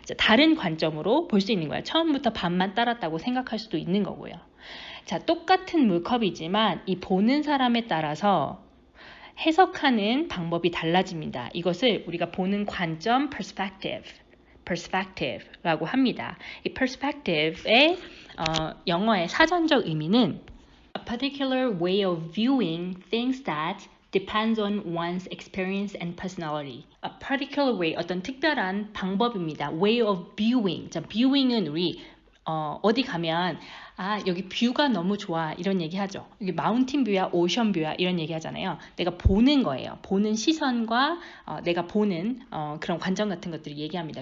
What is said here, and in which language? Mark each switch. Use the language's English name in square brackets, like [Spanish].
[Korean] 다른 관점으로 볼 수 있는 거예요. 처음부터 반만 따랐다고 생각할 수도 있는 거고요. 자, 똑같은 물컵이지만 이 보는 사람에 따라서 해석하는 방법이 달라집니다. 이것을 우리가 보는 관점 perspective라고 합니다. 이 perspective의 영어의 사전적 의미는 [English] a particular way of viewing things that depends on one's experience and personality. A particular way, [Korean] 어떤 특별한 방법입니다. [English] way of viewing. [Korean] 자, viewing은 우리 어디 가면 여기 뷰가 너무 좋아 이런 얘기 하죠. 여기 마운틴 뷰야 오션 뷰야 이런 얘기 하잖아요. 내가 보는 거예요. 보는 시선과 내가 보는 그런 관점 같은 것들을 얘기합니다.